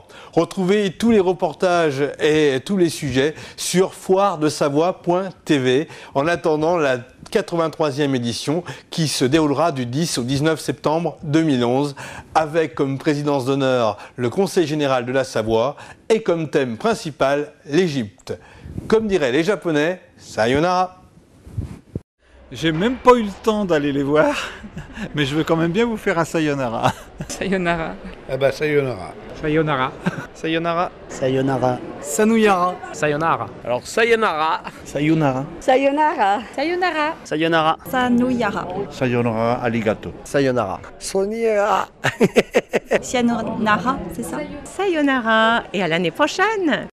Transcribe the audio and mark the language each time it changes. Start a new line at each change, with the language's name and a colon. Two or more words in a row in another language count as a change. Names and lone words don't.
French: Retrouvez tous les reportages et tous les sujets sur foiredesavoie.tv en attendant la 83e édition qui se déroulera du 10 au 19 septembre 2011 avec comme présidence d'honneur le Conseil général de la Savoie et comme thème principal l'Égypte. Comme diraient les Japonais, sayonara. J'ai même pas eu le temps d'aller les voir, mais je veux quand même bien vous faire un sayonara. Sayonara. Eh ben sayonara.
Japanese: Sayonara. Sayonara.
French: Sayonara. Sanuyara. Sayonara. Alors sayonara. Sayonara.
Japanese: Sayonara. Sayonara.
French: Sayonara. Sanuyara.
Japanese: Sayonara, arigato.
French: Sayonara. Sayonara. Sayonara, c'est ça. Sayonara. Et à l'année prochaine.